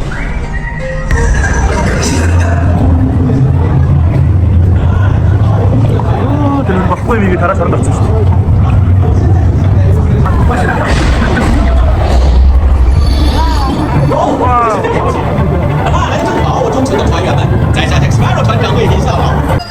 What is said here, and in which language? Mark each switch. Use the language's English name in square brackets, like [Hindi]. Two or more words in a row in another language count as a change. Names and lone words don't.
[Korean] 들은 거 거의 이게 달아 잘한다 진짜. 와. [Chinese] 忠诚的团员们，在下 Sparrow 团长为您效劳。